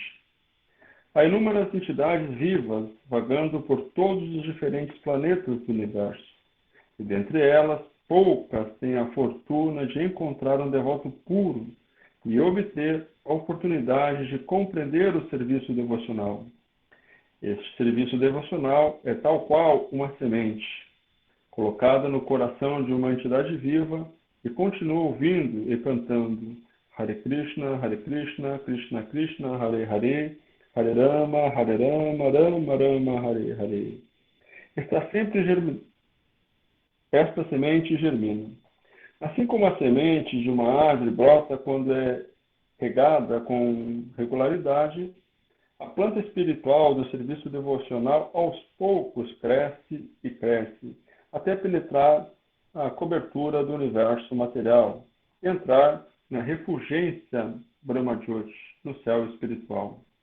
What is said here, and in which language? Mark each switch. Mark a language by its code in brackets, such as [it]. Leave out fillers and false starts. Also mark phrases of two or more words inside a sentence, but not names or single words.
[pt] Há inúmeras entidades vivas vagando por todos os diferentes planetas do universo, e dentre elas, poucas têm a fortuna de encontrar um devoto puro e obter a oportunidade de compreender o serviço devocional. Este serviço devocional é tal qual uma semente, colocada no coração de uma entidade viva e continua ouvindo e cantando [sa] Hare Krishna, Krishna Krishna, Hare Hare, Hare Rama, Rama Rama, Hare Hare. [pt] Está sempre esta semente germina. Assim como a semente de uma árvore brota quando é regada com regularidade, a planta espiritual do serviço devocional aos poucos cresce e cresce, até penetrar a cobertura do universo material e entrar na refulgência Brahmajyoti, no céu espiritual.